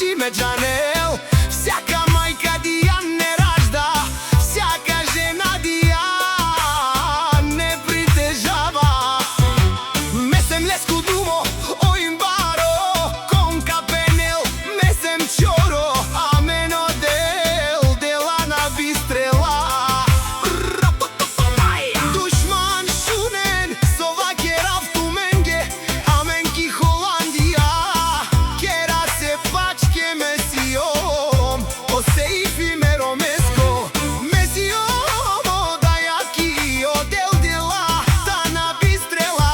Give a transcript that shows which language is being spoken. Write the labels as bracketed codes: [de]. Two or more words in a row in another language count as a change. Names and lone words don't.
[rom] Джанел. [bg] Всяка майка Дијан не ражда, всяка жена Дијан не притежава. [rom] Месем леско думо, оим баро, кон капенел, месем чоро, амено дела на бистрела. Душман шунен, сова керав туменге, амен ки Холандија, кера се пачке месиом, осејфи меро меско, месиом, одајаки, одел дела, та на бистрела.